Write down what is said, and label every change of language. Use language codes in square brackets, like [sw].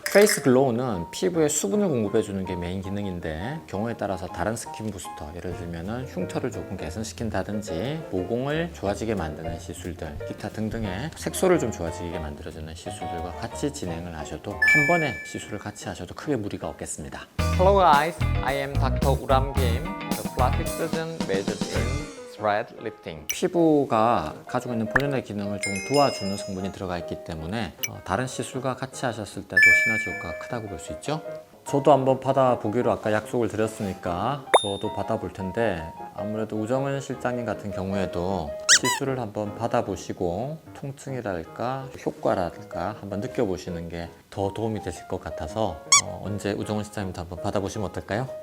[ko] 페이스 글로우는 피부에 수분을 공급해주는 게 메인 기능인데 경우에 따라서 다른 스킨 부스터, 예를 들면 흉터를 조금 개선시킨다든지 모공을 좋아지게 만드는 시술들, 기타 등등의 색소를 좀 좋아지게 만들어주는 시술들과 같이 진행을 하셔도 한 번에 시술을 같이 하셔도 크게 무리가 없겠습니다. [en] Hello guys, I am Dr. Uram Kim, the plastic surgeon majored in thread lifting. [ko] 피부가 가지고 있는 본연의 기능을 좀 도와주는 성분이 들어가 있기 때문에 다른 시술과 같이 하셨을 때도 시너지 효과가 크다고 볼 수 있죠. 저도 한번 받아보기로 아까 약속을 드렸으니까 저도 받아볼 텐데, 아무래도 우정은 실장님 같은 경우에도 시술을 한번 받아보시고 통증이랄까 효과랄까 한번 느껴보시는 게 더 도움이 되실 것 같아서 언제 우정은 실장님도 한번 받아보시면 어떨까요?